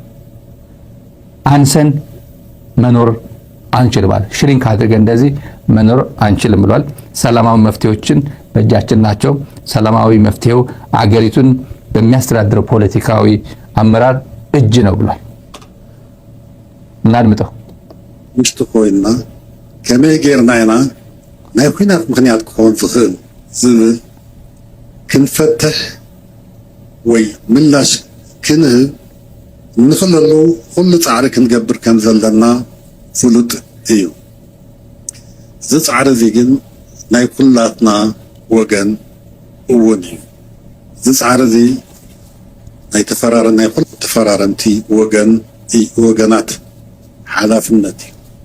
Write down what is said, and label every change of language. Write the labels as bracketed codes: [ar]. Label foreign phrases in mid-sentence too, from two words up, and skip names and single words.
[am] አንሰን መኖር አንችልም፣ ሽሪንክ አድርገን እንደዚህ መኖር አንችልም ብሏል። ሰላማዊ መፍትሄዎችን በእጃችን ናቸው። ሰላማዊ መፍትሄው አገሪቱን በሚያስተዳድረው ፖለቲካዊ አመራር እጅ ነው ብሏል። እናድምጠው። [ti] ውሽጥ ኮይና ከመይ ጌርና ኢና ናይ ኩናት ምክንያት ክኾን ዝኽእል ዝብል ክንፈትሕ ወይ ምላሽ ክንህብ ንኽእለሉ ኩሉ ፃዕሪ ክንገብር ከም ዘለና ፍሉጥ እዩ። ዝፃዕረዚ ግን ናይ ኩላትና ወገን እውን እዩ ዝፃዕረዚ ናይ ተፈራረምቲ ወገናት ሓላፍነት እዩ